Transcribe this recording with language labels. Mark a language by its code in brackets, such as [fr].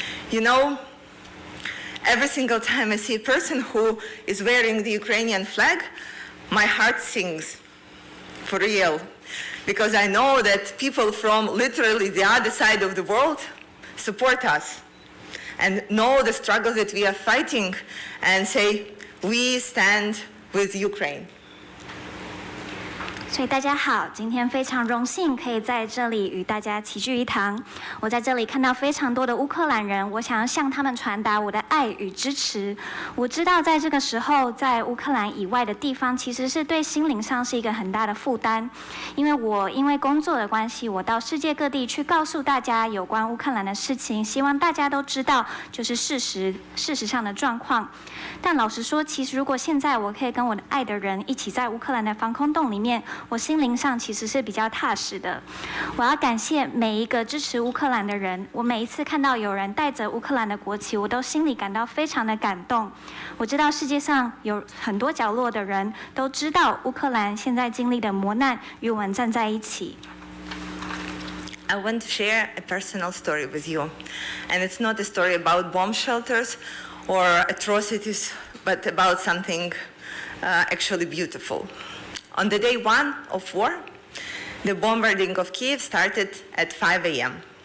[en] You know, every single time I see a person who is wearing the Ukrainian flag, my heart sings, for real, because I know that people from literally the other side of the world support us and know the struggle that we are fighting and say, we stand with Ukraine. [zh] 所以大家好，今天非常荣幸可以在这里与大家齐聚一堂。我在这里看到非常多的乌克兰人，我想要向他们传达我的爱与支持。我知道在这个时候，在乌克兰以外的地方，其实是对心灵上是一个很大的负担。因为工作的关系，我到世界各地去告诉大家有关乌克兰的事情，希望大家都知道就是事实上的状况。但老实说，其实如果现在我可以跟我的爱的人一起在乌克兰的防空洞里面，我心灵上其实是比较踏实的。我要感谢每一个支持乌克兰的人，我每一次看到有人带着乌克兰的国旗，我都心里感到非常的感动。我知道世界上有很多角落的人都知道乌克兰现在经历的磨难与我们站在一起。 [en] I want to share a personal story with you, and it's not a story about bomb shelters or atrocities, but about something actually beautiful. On the day one of war, the bombarding of Kiev started at 5 a.m.